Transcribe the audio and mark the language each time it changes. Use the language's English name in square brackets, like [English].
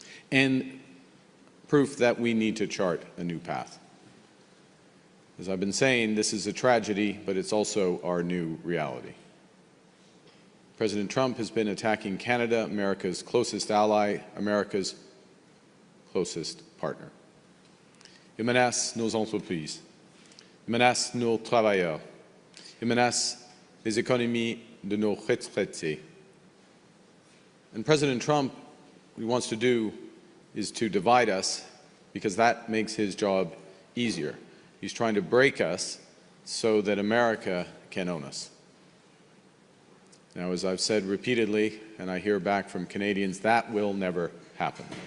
[English] And proof that we need to chart a new path. As I've been saying, this is a tragedy, but it's also our new reality. President Trump has been attacking Canada, America's closest ally, America's closest partner. [French] Il menace nos entreprises, il menace nos travailleurs, il menace les économies de nos retraités. [English] And President Trump, what he wants to do is to divide us because that makes his job easier. He's trying to break us so that America can own us. Now, as I've said repeatedly, and I hear back from Canadians, that will never happen.